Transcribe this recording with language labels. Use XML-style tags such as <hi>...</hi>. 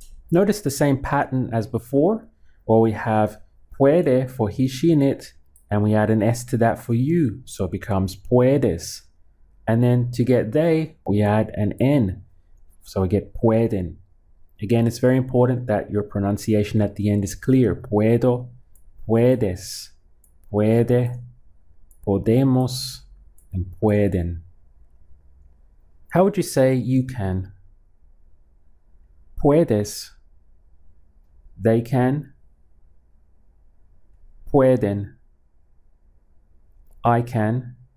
<es>Notice the same pattern as before, where we have puede for he, she, and it, and we add an S to that for you, so it becomes puedes. And then to get they, we add an N, so we get pueden. Again, it's very important that your pronunciation at the end is clear. Puedo, puedes, puede, podemos, and pueden.</es> <en>How would you say you can?</en> <es>Puedes.</es> <en>They can.</en> <es>Pueden.</es> <en>I can.</en>